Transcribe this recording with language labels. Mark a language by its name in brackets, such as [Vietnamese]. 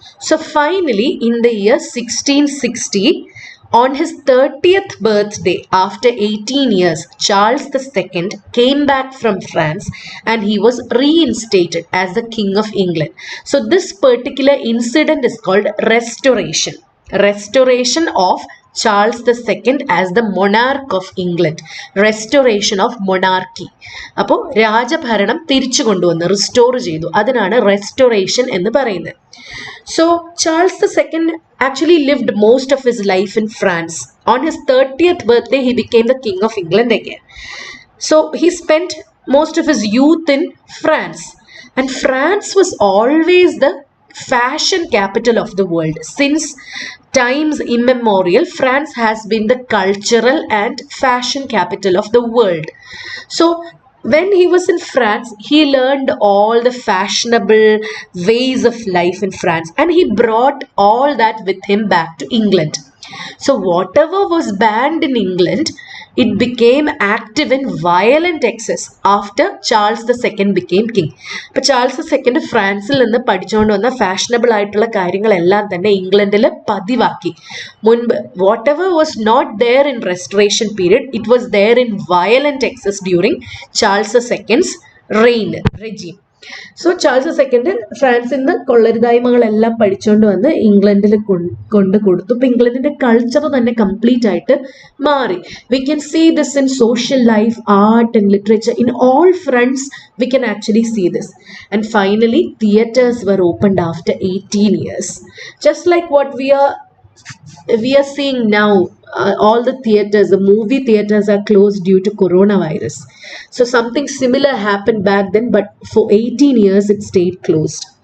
[English] So finally, in the year 1660, on his 30th birthday, after 18 years, Charles II came back from France and he was reinstated as the King of England. So this particular incident is called Restoration. Restoration of Charles II as the monarch of England. Restoration of monarchy. [Malayalam] അപ്പോൾ രാജഭരണം തിരിച്ചു കൊണ്ടുവന്ന് restore ചെയ്തു. അതിനാണ് restoration എന്ന് പറയുന്നത്. [English] So Charles II actually lived most of his life in France. On his 30th birthday, he became the King of England again. So he spent most of his youth in France. And France was always the fashion capital of the world. Since times immemorial, France has been the cultural and fashion capital of the world. So when he was in France, he learned all the fashionable ways of life in France, and he brought all that with him back to England. So whatever was banned in England, it became active in violent excess after Charles II became king. [Malayalam] അപ്പോൾ Charles II ഫ്രാൻസിൽ നിന്ന് പഠിച്ചുകൊണ്ട് വന്ന fashionable ആയിട്ടുള്ള കാര്യങ്ങളെല്ലാം തന്നെ ഇംഗ്ലണ്ടിൽ പതിവാക്കി. മുൻപ് [English] whatever was not there in restoration period, it was there in violent excess during Charles II's regime. [Malayalam] So Charles II ഫ്രാൻസിൽ നിന്ന് കൊള്ളരുതായ്മകളെല്ലാം പഠിച്ചുകൊണ്ട് വന്ന് ഇംഗ്ലണ്ടിൽ കൊണ്ട് കൊടുത്തു. ഇപ്പം ഇംഗ്ലണ്ടിന്റെ കൾച്ചർ തന്നെ കംപ്ലീറ്റ് ആയിട്ട് മാറി. [English] We can see this in social life, art and literature. In all fronts we can actually see this. And finally theatres were opened after 18 years. Just like what we are seeing now, all the theaters, the movie theaters are closed due to coronavirus. So something similar happened back then, but for 18 years it stayed closed.